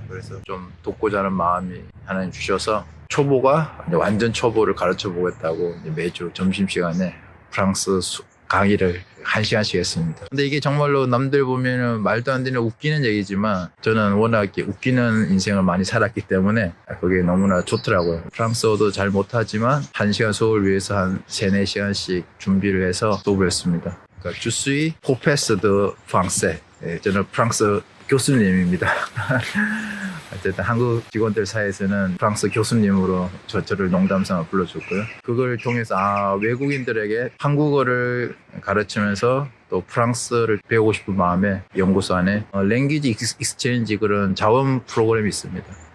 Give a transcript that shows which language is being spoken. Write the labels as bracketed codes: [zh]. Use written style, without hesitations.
[ko] 그래서 좀 돕고자 하는 마음이 하나님 주셔서 초보가 완전 초보를 가르쳐 보겠다고 매주 점심시간에 프랑스 강의를 1시간씩 했습니다. 근데 이게 정말로 남들 보면은 말도 안 되는 웃기는 얘기지만 저는 워낙 웃기는 인생을 많이 살았기 때문에 그게 너무나 좋더라고요. 프랑스어도 잘 못하지만 1시간 수업을 위해서 한 3-4시간씩 준비를 해서 수업을 했습니다. 그러니까 [fr] Je suis professeur de français. [ko] 저는 프랑스 교수님입니다. 어쨌든 한국 직원들 사이에서는 프랑스 교수님으로 저를 농담삼아 불러줬고요. 그걸 통해서 외국인들에게 한국어를 가르치면서 또 프랑스를 배우고 싶은 마음에 연구소 안에 랭귀지 익스체인지 그런 자원 프로그램이 있습니다.